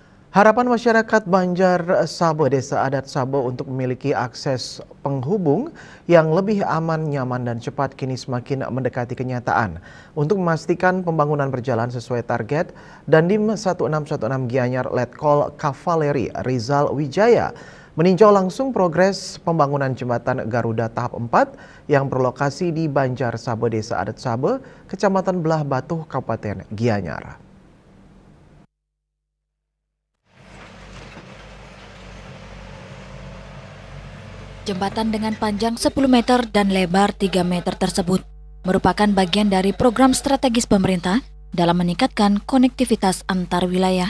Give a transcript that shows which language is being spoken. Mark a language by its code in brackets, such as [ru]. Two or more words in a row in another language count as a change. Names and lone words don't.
[id] Harapan masyarakat Banjar Sabo, Desa Adat Sabo untuk memiliki akses penghubung yang lebih aman, nyaman, dan cepat kini semakin mendekati kenyataan. Untuk memastikan pembangunan berjalan sesuai target, Dandim 1616 Gianyar Letkol Kavaleri Rizal Wijaya meninjau langsung progres pembangunan jembatan Garuda tahap 4 yang berlokasi di Banjar Sabo, Desa Adat Sabo, Kecamatan Belah Batuh, Kabupaten Gianyar. Jembatan dengan panjang 10 meter dan lebar 3 meter tersebut merupakan bagian dari program strategis pemerintah dalam meningkatkan konektivitas antar wilayah.